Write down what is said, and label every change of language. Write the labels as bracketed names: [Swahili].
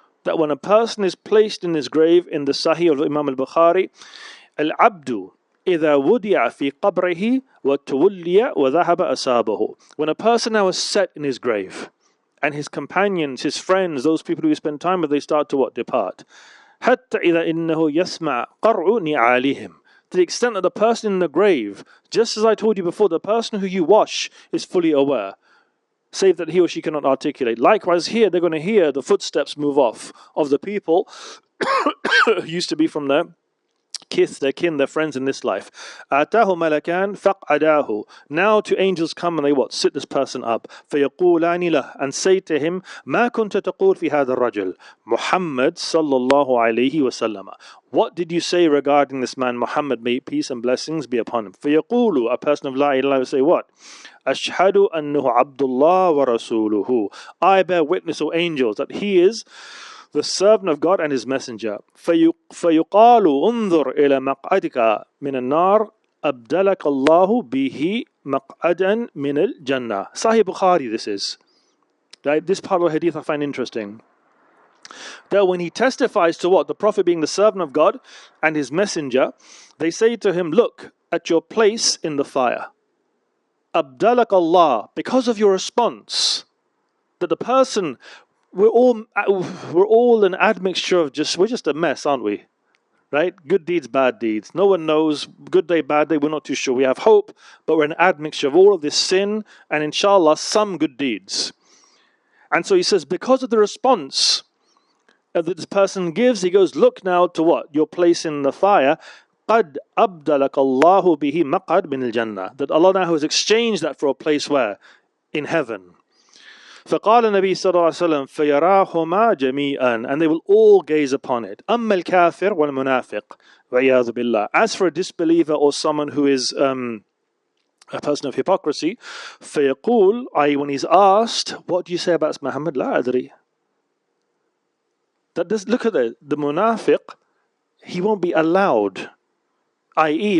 [English] that when a person is placed in his grave, in the Sahih of Imam al-Bukhari, al-abdu [Arabic] إذا وضع في قبره وتولي وذهب أصابه. [English] When a person now is set in his grave, and his companions, his friends, those people who he spend time with, they start to what? Depart. [Arabic] حتى إذا إنه يسمع قرع نعالهم. [English] To the extent that the person in the grave, just as I told you before, the person who you wash is fully aware, save that he or she cannot articulate. Likewise here, they're going to hear the footsteps move off of the people who used to be from their kith, their kin, their friends in this life. [Arabic] آتاه ملكان فقعداه. [English] Now two angels come and they what? Sit this person up. [Arabic] فيقولان له, [English] and say to him, [Arabic] ما كنت تقول في هذا الرجل [English] Muhammad sallallahu alayhi wasallam. What did you say regarding this man Muhammad? May peace and blessings be upon him. فيقول, a person of La ilaha will say what? [Arabic] أشهد أنه عبد الله ورسوله. [English] I bear witness, O angels, that he is the servant of God and his messenger. [Arabic] فيقال انظر إلى مقعدك من النار أبدلك الله به مقعدا من الجنة. [English] Sahih Bukhari this is. Right? This part of the hadith I find interesting. That when he testifies to what? The Prophet being the servant of God and his messenger, they say to him, look at your place in the fire. Abdalak Allah, because of your response, that the person, we're all an admixture of we're just a mess, aren't we? Right? Good deeds, bad deeds. No one knows. Good day, bad day, we're not too sure. We have hope, but we're an admixture of all of this sin and inshallah some good deeds. And so he says, because of the response that this person gives, he goes, look now to what? Your place in the fire. [Arabic] قَدْ أَبْدَلَكَ اللَّهُ بِهِ مَقْعَدْ مِنَ الْجَنَّةِ. [English] That Allah now has exchanged that for a place where? In heaven. [Arabic] فقال النبي صلى الله عليه وسلم فيراهما جميعا, [English] and they will all gaze upon it. [Arabic] أما الكافر والمنافق وعياذ بالله. [English] As for a disbeliever or someone who is a person of hypocrisy, فيقول, i.e. when he's asked, what do you say about Muhammad? [Arabic] لا أدري. [English] Look at that. The munafiq, he won't be allowed, i.e.